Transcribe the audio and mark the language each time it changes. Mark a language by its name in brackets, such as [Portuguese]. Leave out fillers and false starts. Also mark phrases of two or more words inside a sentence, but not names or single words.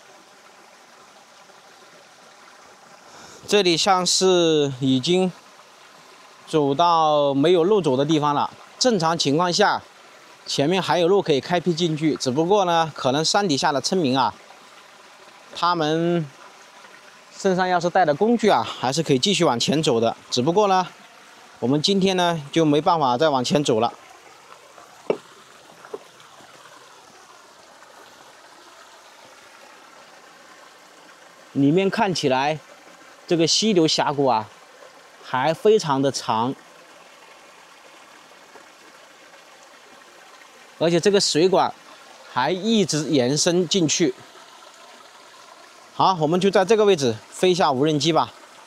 [Chinese] 這裡像是已經走到沒有路走的地方了。正常情況下， 前面還有路可以開闢進去，只不過呢，可能山底下的村民啊，他們身上要是帶的工具啊，還是可以繼續往前走的。只不過呢，我們今天呢就沒辦法再往前走了。裡面看起來，这個溪流峽谷啊，還非常的長，而且這個水管還一直延伸進去。好，我們就在這個位置飛一下無人機吧。